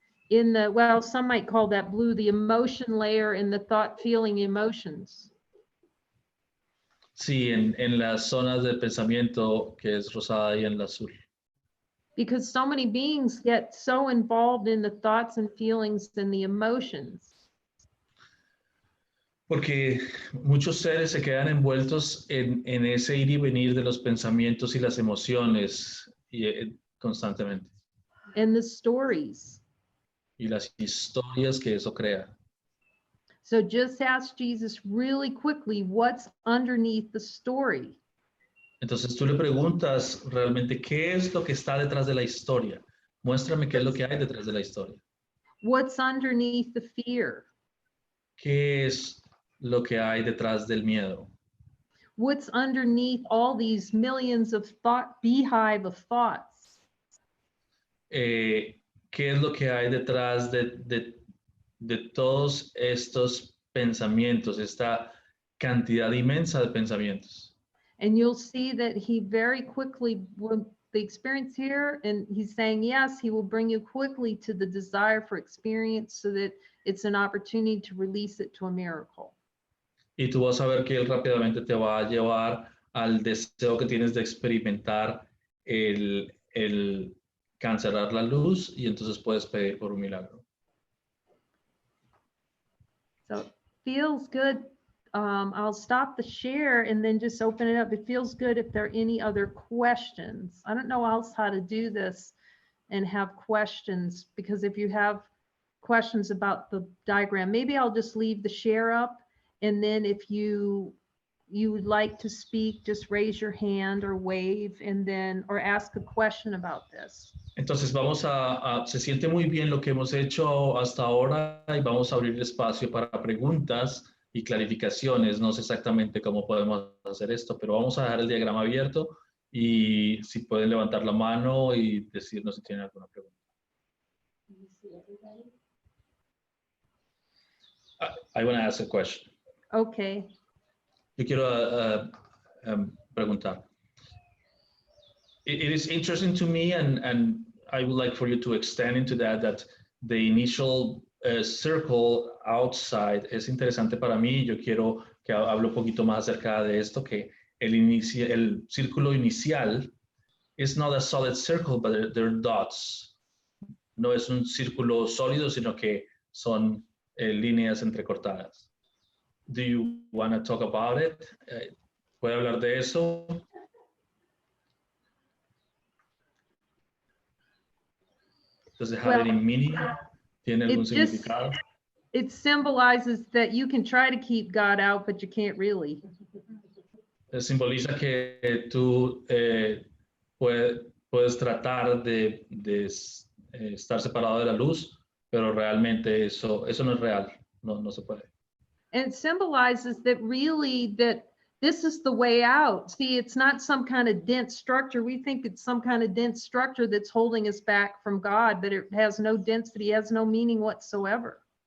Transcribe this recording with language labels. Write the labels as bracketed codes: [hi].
[en] Well, some might call that blue, the emotion layer and the thought, feeling, emotions. [es] Sí, en las zonas de pensamiento que es rosada y en la azul. [en] Because so many beings get so involved in the thoughts and feelings and the emotions. [es] Porque muchos seres se quedan envueltos en ese ir y venir de los pensamientos y las emociones constantemente. [en] And the stories. [es] Y las historias que eso crea. [en] So just ask Jesus really quickly, what's underneath the story? [es] Entonces tú le preguntas realmente qué es lo que está detrás de la historia. Muéstrame qué es lo que hay detrás de la historia. [en] What's underneath the fear? [es] ¿Qué es lo que hay detrás del miedo? [en] What's underneath all these millions of beehive of thoughts? [es] ¿Qué es lo que hay detrás de todos estos pensamientos, esta cantidad inmensa de pensamientos? [en] And you'll see that he very quickly, with the experience here, and he's saying, yes, he will bring you quickly to the desire for experience so that it's an opportunity to release it to a miracle. [es] Y tú vas a ver que él rápidamente te va a llevar al deseo que tienes de experimentar el cancelar la luz y entonces puedes pedir por un milagro. [en] So it feels good. I'll stop the share and then just open it up. It feels good if there are any other questions. I don't know else how to do this and have questions, because if you have questions about the diagram, maybe I'll just leave the share up. And then if you you would like to speak, just raise your hand or wave, and then, or ask a question about this. [es] Entonces se siente muy bien lo que hemos hecho hasta ahora y vamos a abrir espacio para preguntas y clarificaciones. No sé exactamente cómo podemos hacer esto, pero vamos a dejar el diagrama abierto y si pueden levantar la mano y decirnos si tienen alguna pregunta. [en] I want to ask a question. Okay. [es] Yo quiero preguntar. [en] It is interesting to me, and I would like for you to extend into that the initial circle outside [es] es interesante para mí. Yo quiero que hable un poquito más acerca de esto, que el círculo inicial [en] is not a solid circle, but they're dots. [es] No es un círculo sólido, sino que son líneas entrecortadas. [en] Do you want to talk about it? [es] ¿Puede hablar de eso? [en] Does it have any meaning? [es] ¿Tiene algún significado? [en] It symbolizes that you can try to keep God out, but you can't really. Simboliza que tú puedes tratar de estar separado de la luz, pero realmente eso no es real, no se puede. And it symbolizes that really that this is the way out. See, it's not some kind of dense structure. We think it's some kind of dense structure that's holding us back from God, but it has no density, has no meaning whatsoever.